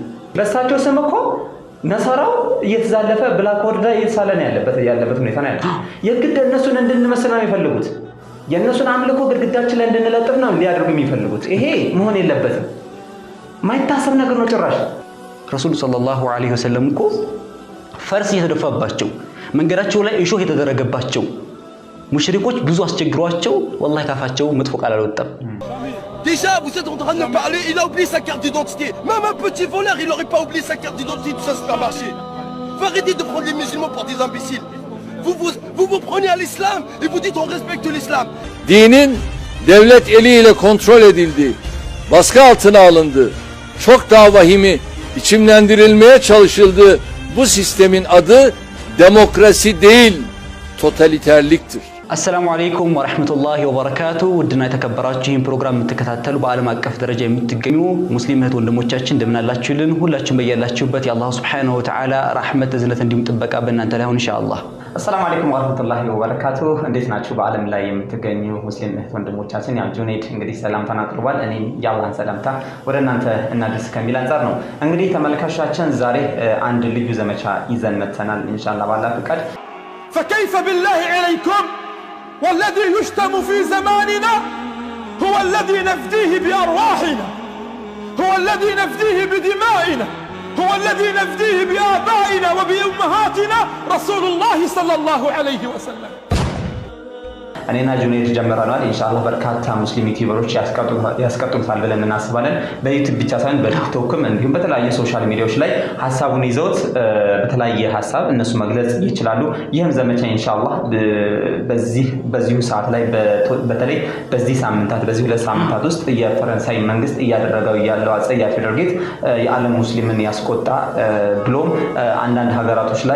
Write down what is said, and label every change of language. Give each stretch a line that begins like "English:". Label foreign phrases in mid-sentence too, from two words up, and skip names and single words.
Amharic: በእሳቸው ስም እኮ ነሰራው እየተዛለፈ ብላክ ወርዳ እየተሳለን ያለበት ሁኔታ ነው ያለው። የግድ እነሱን እንድንመስል ነው የሚፈልጉት። የእነሱን አምልኮ ግድግዳችን ላይ እንድንለጥፍ ነው ሊያደርጉ የሚፈልጉት። ይሄ መሆን የለበትም። ማይታሰብ ነገር ነው ጭራሽ። ረሱል
Arabic: صلى الله عليه وسلم
Amharic: እኮ ፈርስ የተደፋባቸው መንገዳቸው ላይ እሾህ የተደረገባቸው ሙሽሪኮች ብዙ አስቸግሯቸው ወላሂ ካፋቸው መጥፎ ቃል አልወጣም።
French: Déjà, vous êtes en train de me parler, il a oublié sa carte d'identité. Même un petit voleur, il n'aurait pas oublié sa carte d'identité, tout ça c'est pas marché. Vous arrêtez de prendre les musulmans pour des imbéciles. Vous prenez à l'islam et vous dites on respecte l'islam.
Turkish: Dinin devlet eliyle kontrol edildi, baskı altına alındı. Çok daha vahimi içimlendirilmeye çalışıldı. Bu sistemin adı demokrasi değil, totaliterliktir.
Arabic: السلام عليكم ورحمة الله وبركاته.
Amharic: ودنا የተከበራችሁ ይህን ፕሮግራም የምትከታተሉ በዓለም አቀፍ ደረጃ የምትገኙ ሙስሊም እህት ወንድሞቻችን እንደምን አላችሁልን? ሁላችሁም በያላችሁበት የአላህ
Arabic: سبحانه وتعالى
Amharic: ረህመት እዝነት እንዲሁም ጥበቃ በእናንተ ላይ ይሁን ኢንሻአላህ።
Arabic: السلام عليكم ورحمة الله وبركاته።
Amharic: እንዴት ናችሁ? በዓለም ላይ የምትገኙ ሙስሊም እህት ወንድሞቻችን፣ ያ ጁኔድ እንግዲህ ሰላምታን አቅርቧል። እኔም የአላህን ሰላምታ ወደ እናንተ እናድርስ ከሚል አንፃር ነው። እንግዲህ ተመልካቾቻችን ዛሬ አንድ ልዩ ዘመቻ ይዘን መጥተናል ኢንሻአላህ ባላህ ፍቃድ።
Arabic: فكيف بالله عليكم والذي يشتم في زماننا هو الذي نفديه بأرواحنا، هو الذي نفديه بدمائنا، هو الذي نفديه بآبائنا وبأمهاتنا رسول الله صلى الله عليه وسلم.
Amharic: እኔና ጁኔድ ጀምረናል ኢንሻአላህ። በርካታ ሙስሊም ዩቲዩበሮች ያስቀጥሉታል ብለን እናስባለን። በዩቲዩብ ብቻ ሳይሆን በቲክቶክም እንዲሁም በተለያየ
English: social media
Amharic: ላይ ሐሳቡን ይዘውት በተለያየ ሐሳብ እነሱ መግለጽ ይችላሉ። ይህም ዘመቻ ኢንሻአላህ በዚሁ ሰዓት ላይ በተለይ በዚህ ሁለት ሳምንታት ውስጥ የፈረንሳይ መንግስት እያደረገው ያለው አጸያፊ ድርጊት የዓለም ሙስሊምን ያስቆጣ ብሎም አንዳንድ ሀገራቶች ላይ